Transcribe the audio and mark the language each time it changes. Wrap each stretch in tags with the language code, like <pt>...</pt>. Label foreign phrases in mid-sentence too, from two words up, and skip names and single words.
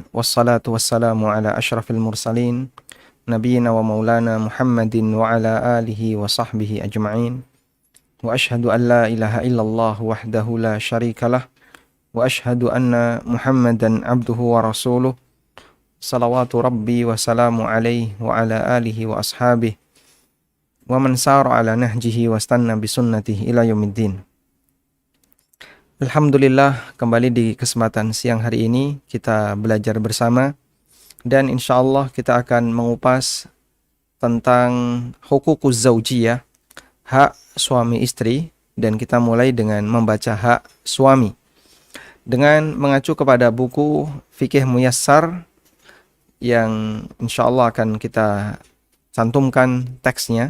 <ar>والصلاة والسلام على أشرف المرسلين. نبينا ومولانا محمد وعلى آله وصحبه أجمعين. وأشهد أن لا إله إلا الله وحده لا شريك له. وأشهد أن محمدا عبده ورسوله. صلوات ربي وسلامه عليه وعلى آله وأصحابه. ومن سار على نهجه واستن بسنته إلى يوم الدين.</ar> <id>Alhamdulillah, kembali di kesempatan siang hari ini kita belajar bersama dan</id> <ar>إن شاء الله</ar> <id>kita akan mengupas tentang</id> <ar>حقوق الزوجية,</ar> <id>hak suami istri, dan kita mulai dengan membaca hak suami dengan mengacu kepada buku Fikih Muyassar yang</id> <ar>إن شاء الله</ar> <id>akan kita cantumkan teksnya.</id>